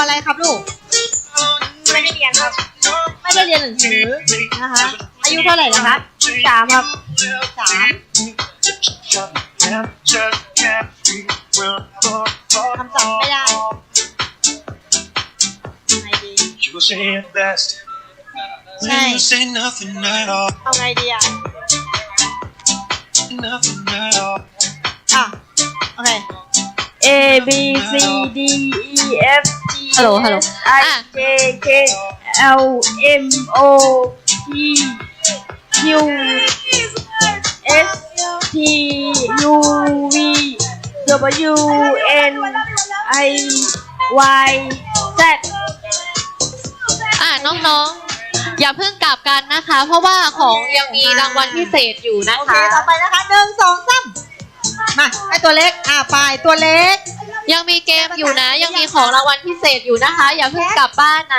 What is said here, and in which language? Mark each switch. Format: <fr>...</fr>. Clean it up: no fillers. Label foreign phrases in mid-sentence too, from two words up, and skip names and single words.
<th>อะไรครับลูกไม่ได้เรียนครับไม่ได้เรียนหนังสือนะคะอายุเท่าไหร่แล้วครับ3ครับคำศัพท์ไม่ได้ไงดี ใช่เอาไงดีโอเค</th> <en>A B C D E F G ฮัลโหล I J K L M O P Q S T U V W N I Y Z</en> <th>น้องๆอย่าเพิ่งกลับกันนะคะ เพราะว่าของยังมีรางวัลพิเศษอยู่นะคะ โอเคต่อไปนะคะ1 2 3มาให้ตัวเล็กไปตัวเล็ก ยังมีเกมอยู่นะ ยังมีของรางวัลพิเศษอยู่นะคะ อย่าเพิ่งกลับบ้านนะ</th>